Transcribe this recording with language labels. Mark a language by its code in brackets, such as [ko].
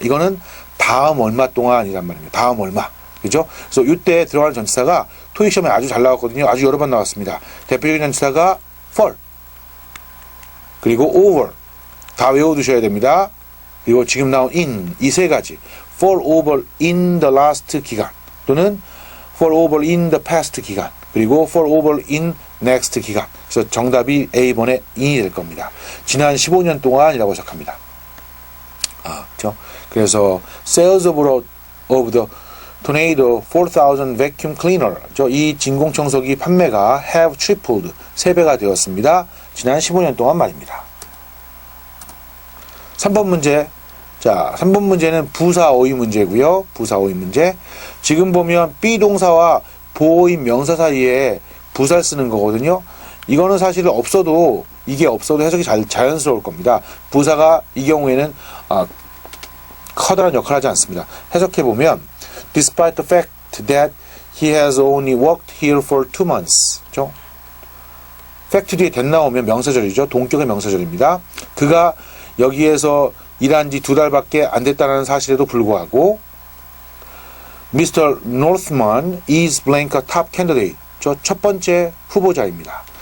[ko] 이거는 다음 얼마 동안이란 말입니다. 다음 얼마. 그죠? 그래서 이때 들어가는 전치사가 토익 시험에 아주 잘 나왔거든요. 아주 여러 번 나왔습니다. 대표적인 전치사가 for, 그리고 over. 다 외워두셔야 됩니다. 그리고 지금 나온 in, 이 세 가지. [en] for over in the last 기간, 또는 for over in the past 기간, 그리고 for over in next 기간. [ko] 그래서 정답이 A번에 in이 될 겁니다. 지난 15년 동안이라고 시작합니다. 그렇죠? 그래서 [en] sales of the tornado 4,000 vacuum cleaner. [ko] 이 진공청소기 판매가 [en] have tripled, [ko] 3배가 되었습니다. 지난 15년 동안 말입니다. 3번 문제. 자, 3번 문제는 부사 어휘 문제고요. 부사 어휘 문제. 지금 보면 비동사와 보어인 명사 사이에 부사를 쓰는 거거든요. 이거는 사실 이게 없어도 해석이 자연스러울 겁니다. 부사가 이 경우에는 커다란 역할을 하지 않습니다. 해석해 보면 [en] despite the fact that he has only worked here for 2 months. [ko] 그렇죠? fact 뒤에 that 나오면 명사절이죠. 동격의 명사절입니다. 그가 여기에서 일한 지 2달밖에 안 됐다는 사실에도 불구하고 Mr. [en] Northman is blank a top candidate. [ko] 첫 번째 후보자입니다.